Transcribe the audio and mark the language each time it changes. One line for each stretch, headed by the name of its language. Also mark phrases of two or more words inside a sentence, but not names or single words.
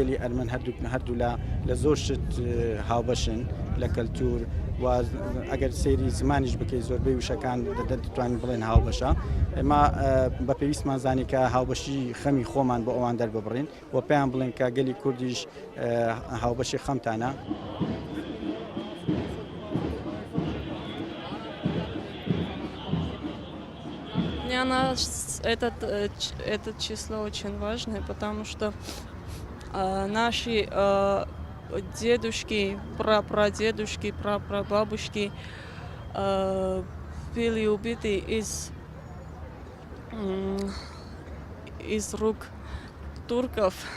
Central Kurdish: گەلی ئەرمەن هەردوو لە زۆر شت هاوبەشن لە کەلتور و ئەگەر سەیری زمانیش بکەی زۆربەی وشەکان دەتوانین بڵێن هاوبەشە. ئێمە بە پێویستمان زانی کە هاوبەشی خەمی خۆمان بۆ ئەوان دەرببڕین و پێیان بڵێن کە گەلی کوردیش هاوبەشی خەمتانە.
Russian: Для нас это число очень важное, потому что наши дедушки, прапрадедушки, прапрабабушки были убиты из рук турков.